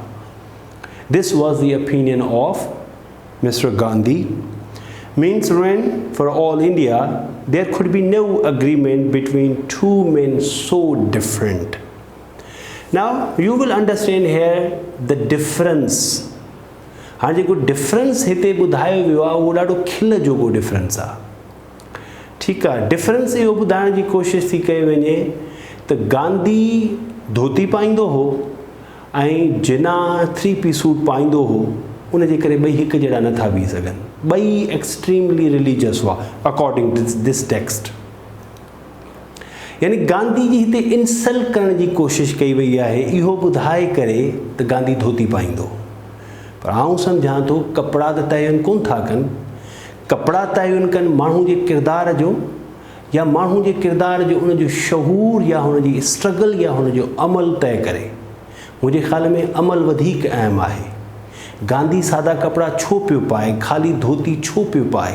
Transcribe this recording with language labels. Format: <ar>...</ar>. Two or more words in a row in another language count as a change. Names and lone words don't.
<en>This was the opinion of Mr. Gandhi. Means ruin for all India. There could be no agreement between two men so different. Now you will understand here the difference.</en> <sd>हाँ जी कोई डिफरेंस हिते ॿुधायो वियो आहे उहो ॾाढो खिल जोॻो डिफरेंस आहे. ठीकु आहे, डिफरेंस इहो ॿुधाइण जी कोशिशि थी कई वञे त गांधी धोती पाईंदो हो ऐं जिना</sd> <en>3-piece suit</en> <sd>पाईंदो हो, उन जे करे ॿई हिकु जहिड़ा नथा बीह सघनि। ॿई</sd> <en>extremely religious</en> <sd>हुआ</sd> <en>according to this text.</en> <sd>यानी गांधी जी हिते इंसल्ट करण जी कोशिशि कई वई आहे, इहो ॿुधाए करे त गांधी धोती पाईंदो। पर आउं सम्झां थो कपिड़ा त तयन कोन था कनि, कपिड़ा तयन कनि माण्हू जे किरदार जो, या माण्हू जे किरदार जो उनजो शहूर या हुनजी स्ट्रगल या हुनजो अमल तय करे। मुंहिंजे ख़्याल में अमल वधीक अहम आहे। गांधी सादा कपिड़ा छो पियो पाए, ख़ाली धोती छो पियो पाए?</sd>